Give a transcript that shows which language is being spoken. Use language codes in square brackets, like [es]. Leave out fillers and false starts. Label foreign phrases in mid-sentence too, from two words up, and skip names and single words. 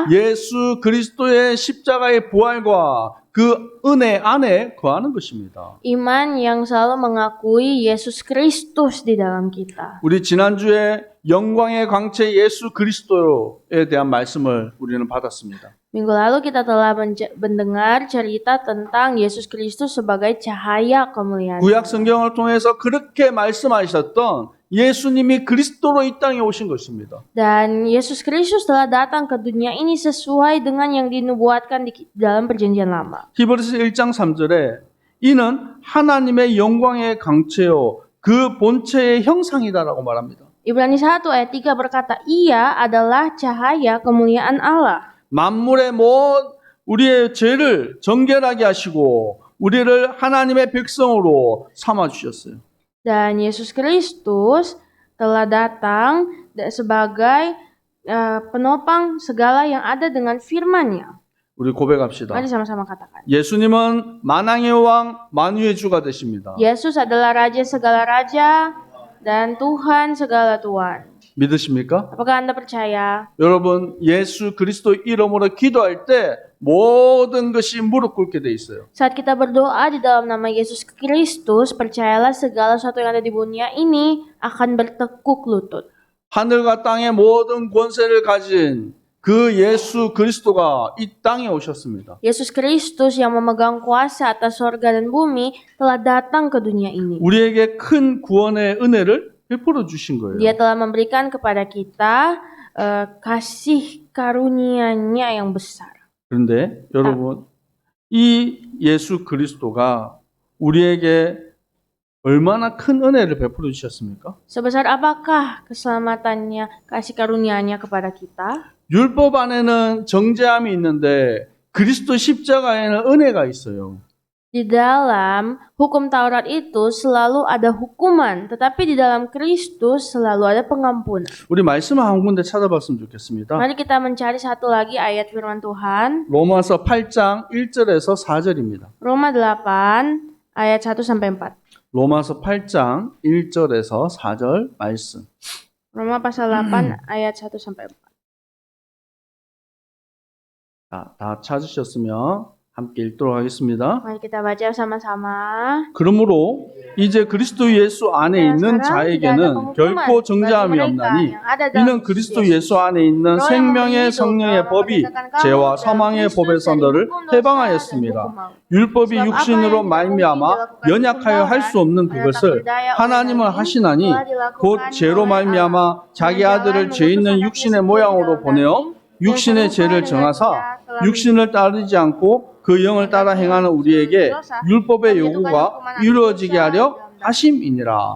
[ko] 예수 그리스도의 십자가의 부활과 그 은혜 안에 거하는 것입니다. [id] Iman yang selalu mengakui Yesus Kristus di dalam kita. [ko] 우리 지난주에 영광의 광채 예수 그리스도에 대한 말씀을 우리는 받았습니다. [id] Minggu lalu kita telah mendengar cerita tentang Yesus Kristus sebagai cahaya kemuliaan. [ko] 구약 성경을 통해서 그렇게 말씀하셨던 예수님이 그리스도로 이 땅에 오신 것입니다. [id] Dan Yesus Kristus telah datang ke dunia ini sesuai dengan yang dinubuatkan di dalam perjanjian lama. [ko] 히브리서 1장 3절에 이는 하나님의 영광의 강체요 그 본체의 형상이다라고 말합니다. [id] Ibrani 1 ayat 3 berkata, Ia adalah cahaya kemuliaan Allah. [ko] 만물의 우리의 죄를 정결하게 하시고 우리를 하나님의 백성으로 삼아 주셨어요. [id] Dan Yesus Kristus telah datang sebagai penopang segala yang ada dengan firman-Nya. [ko] 우리 고백합시다. [id] Mari sama-sama katakan. [ko] 예수님은 만왕의 왕, 만유의 주가 되십니다. [id] Yesus adalah Raja segala raja dan Tuhan segala Tuhan. [ko] 믿으십니까? [id] Apakah Anda percaya? [ko] 여러분, 예수 그리스도 이름으로 기도할 때 모든 것이 무릎 꿇게 돼 있어요. [id] Saat kita berdoa di dalam nama Yesus Kristus, percayalah segala sesuatu yang ada di dunia ini akan bertekuk lutut. [ko] 하늘과 땅의 모든 권세를 가진 그 예수 그리스도가 이 땅에 오셨습니다. [id] Yesus Kristus yang memegang kuasa atas sorga dan bumi telah datang ke dunia ini. [ko] 우리에게 큰 구원의 은혜를 베풀어 주신 거예요. [id] Dia telah memberikan kepada kita kasih karunia-Nya yang besar. [ko] 그런데 여러분, 이 예수 그리스도가 우리에게 얼마나 큰 은혜를 베풀어 주셨습니까? [id] Sebesar apakah keselamatannya, kasih karunia-Nya kepada kita? [ko] 율법 안에는 정죄함이 있는데 그리스도 십자가에는 은혜가 있어요. [id] Di dalam hukum Taurat itu selalu ada hukuman, tetapi di dalam Kristus selalu ada pengampunan. [ko] 우리 말씀 한 군데 찾아봤으면 좋겠습니다. [id] Mari kita mencari satu lagi ayat firman Tuhan. [ko] 로마서 8장 1절에서 4절입니다. [id] Roma 8 ayat 1 sampai 4. [ko] 로마서 8장 1절에서 4절 말씀. [id] Roma pasal 8 ayat 1 sampai 4. [ko] 자, 다 찾으셨으면 함께 읽도록 하겠습니다. [id] Mari kita baca sama-sama. [ko] 그러므로 이제 그리스도 예수 안에 있는 자에게는 결코 정죄함이 없나니 이는 그리스도 예수 안에 있는 생명의 성령의 법이 죄와 사망의 법에서 너를 해방하였습니다. 율법이 육신으로 말미암아 연약하여 할 수 없는 그것을 하나님은 하시나니 곧 죄로 말미암아 자기 아들을 죄 있는 육신의 모양으로 보내어 육신의 죄를 정하사 육신을 따르지 않고 그 영을 따라 행하는 우리에게 율법의 요구가 이루어지게 하려 하심이니라.